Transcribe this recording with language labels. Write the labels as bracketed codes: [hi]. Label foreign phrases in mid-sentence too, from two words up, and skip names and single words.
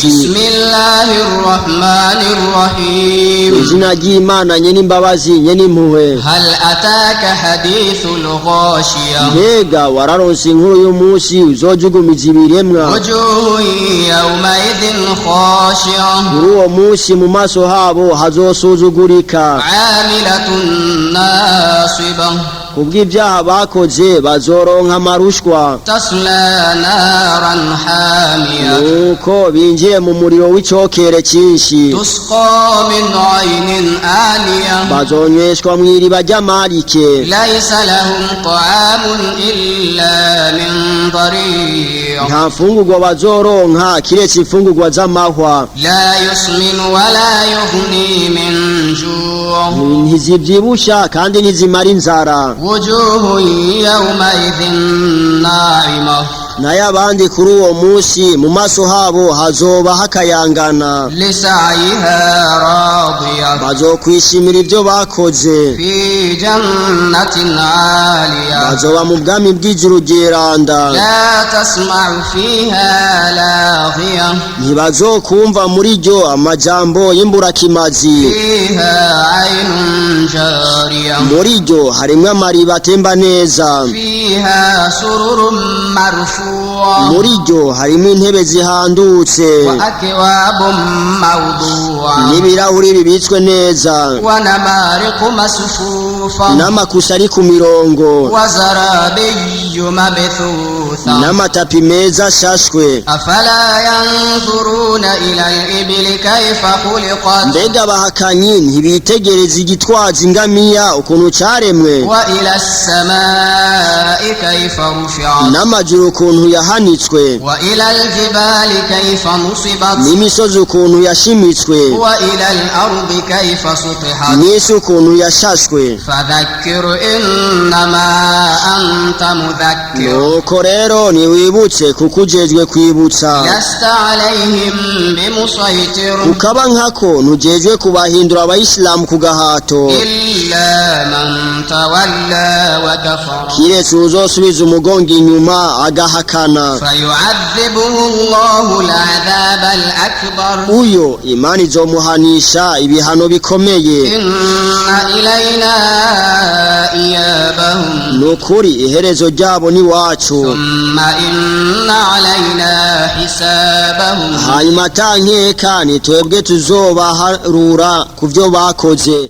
[ar] بسم الله الرحمن الرحيم [rn] izina ry'Imana nye n'imbabazi nye n'impuhwe [ar] هل أتاك حديث الغاشية [rn] mbega wararonse inkuru y'umunsi uzojugumiza ibiremwa [ar] وجوه يومئذ خاشعة [rn] muri uwo munsi mu maso habo hazosuzugurika [ar] عاملة ناصبة [rn] kubw'ibyaha bakoze bazoronka amarushwa [ar] تصلى نارا حامية [rn] nuko binjiye mu muriro w'icokere cyinshi [ar] تسقى من عين آنية [rn] bazonyweshwa mu iriba ry'amarike [ar] ليس لهم طعام إلا من ضريع [rn] nta mfungurwa bazoronka kiretse imfungurwa z'amahwa [ar] لا يسمن ولا يغني من جوع [rn] ntizibyibusha kandi ntizimara inzara [ar] وجوه يومئذ ناعمة [rn] nayo abandi kuri uwo munsi mu maso habo hazoba hakayangana [ar] لسعيها راضية [rn] bazokwishimira ibyo bakoze [ar] في جنة عالية [rn] bazoba mu bwami bw'ijuru ryeranda [ar] لا تسمع فيها لاغية [rn] ntibazokumva muri ryo amajambo y'imburakimazi [ar] فيها عين جارية [rn] muri ryo harimwo amariba atemba neza [ar] فيها سرر مرفوعة [rn] muri ryo harimo intebe zihandutse [ar] وأكواب موضوعة [rn] n'ibirahuri bibitswe neza [ar] ونمارق مصفوفة [rn] n'amakusa ari ku mirongo [ar] وزرابي مبثوثة [rn] n'amatapi meza ashashwe [ar] أفلا ينظرون إلى الإبل كيف خلقت [rn] mbega abahakanyi ntibitegereza igitwaza ingamiya ukuntu caremwe [ar] وإلى السماء كيف رفعت [rn] n'amajuru ukuntu yahanitswe [ar] وإلى الجبال كيف نصبت [rn] n'imisozi ukuntu yashimitswe [ar] وإلى الأرض كيف سطحت [rn] n'isi ukuntu yashashwe [ar] فذكر إنما أنت مذكر [rn] nuko rero rero niwibutse kuko ujejwe kwibutsa [ar] لست عليهم بمسيطر [rn] ukaba nkako ntujejwe kubahindura abayisilamu ku gahato [ar] إلا من تولى وكفر [rn] kiretse uzosubiza umugongo inyuma agahakana [ar] فيعذبه الله العذاب الأكبر [rn] uyo imana izomuhanisha ibihano bikomeye [ar] إن إلينا إيابهم [rn] nukuri iherezo ryabo ni wacu [ar] ثم إن علينا حسابهم [rn] hanyuma atankeka ni twebwe tuzobaharura ku byo bakoze